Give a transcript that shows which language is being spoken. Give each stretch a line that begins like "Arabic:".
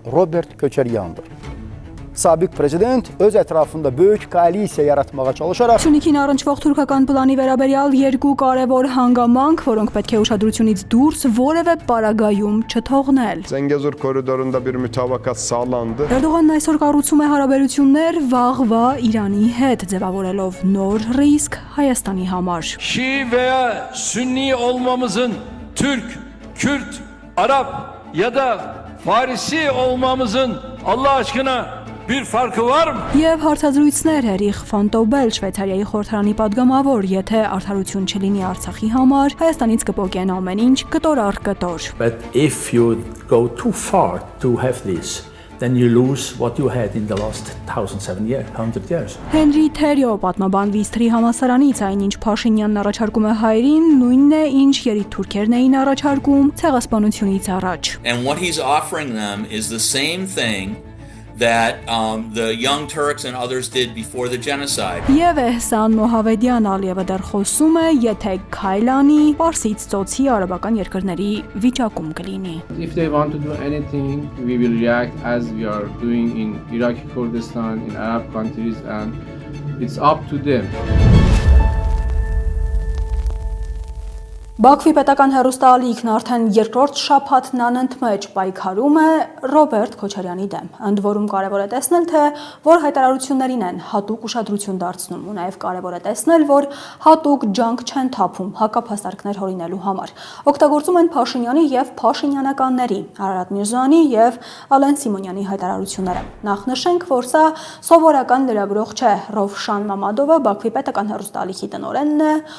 Azerbaijani: Ռոբերտ Քոչարյանն Sabik prezident öz etrafında böyük koalisiya yaratmağa çalışarak
Armenian: Շունիկին առնչվող թուրքական պլանի վերաբերյալ երկու կարևոր հանգամանք, որոնք պետք է ուշադրությունից դուրս որևէ պարագայում չթողնել։
Turkish: Zengezur koridorunda bir mütabakat sağlandı.
Armenian: Էրդողանն այսօր կառուցում է հարաբերություններ վաղվա Իրանի հետ, ձևավորելով նոր ռիսկ Հայաստանի համար։
Turkish: Şii veya Sünni olmamızın Türk, Kürt, Arap ya da Farisi olmamızın Allah aşkına bir farkı var mı?
Armenian: Եվ հարցազրույցներ Էրիխ Ֆանտոբել Շվեյցարիայի խորհրդարանի падգամավոր, եթե արդարություն չլինի Արցախի համար, Հայաստանից կպոկեն ամեն ինչ կտոր առ կտոր։
English: But if you go too far to have this, then you lose what you had in the last 100 years.
Armenian: Հենրի Թերյո պատմաբան Վիստրի համալսարանից այն ինչ Փաշինյանն առաջարկում է հայերին, նույնն է ինչ երիտ թուրքերն էին առաջարկում ցեղասպանությունից առաջ։
English: And what he's offering them is the same thing that the young Turks and others did before the genocide.
Armenian: Եվ Էհսան Մոհավեդյան Ալիևը դեռ խոսում է, եթե քայլանի, Պարսից ծոցի արաբական երկրների վիճակում կլինի։
English: If they want to do anything, we will react as we are doing in Iraqi Kurdistan, in Arab countries, and it's up to them.
Armenian: Բաքվի պետական հեռուստաալիքն արդեն երկրորդ շաբաթն անընդմեջ պայքարում է Ռոբերտ Քոչարյանի դեմ։ Ընդ որում կարևոր է տեսնել, թե որ հայտարարություններին են հատուկ ուշադրություն դարձնում ու նաև կարևոր է տեսնել, որ հատուկ ջանք չեն թափում հակափաստարկներ հորինելու համար։ Օգտագործում են Փաշինյանի եւ Փաշինյանականների, Արարատ Միրզոյանի եւ Ալեն Սիմոնյանի հայտարարությունները։ Նախ նշենք, որ սա սովորական լրագրող չէ։ Ռովշան Մամադովը Բաքվի պետական հեռուստաալիքի տնօրենն է,